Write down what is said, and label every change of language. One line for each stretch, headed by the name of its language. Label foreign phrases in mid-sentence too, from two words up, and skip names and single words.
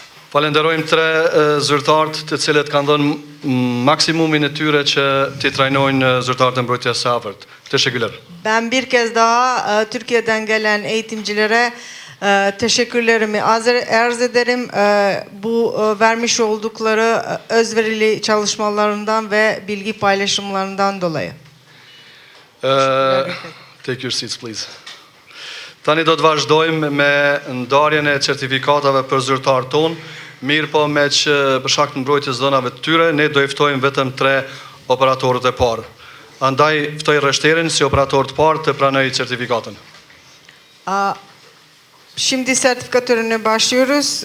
Albanian: Falenderojmë 3 zyrtarët të cilët kanë dhënë maksimumin e tyre që t'i trajnojnë zyrtarët e mbrojtjes së afërt.
Turkish: Teşekkürler. Ben bir kez daha Türkiye'den gelen eğitimcilere teşekkürlerimi arz ederim. Bu vermiş oldukları özverili çalışmalarından ve bilgi paylaşımlarından dolayı.
English: Take your seats, please.
Albanian: Tani do të vazhdojmë me ndarjen e certifikatave për zyrtarët tonë, mirë po me që për shkak të mbrojtjes dhënave të tyre, ne do i ftojmë vetëm 3 operatorët e parë. Andaj ftoj rështerin si operator të parë të pranojë certifikatën.
Turkish: Şimdi sertifika törenine başlıyoruz.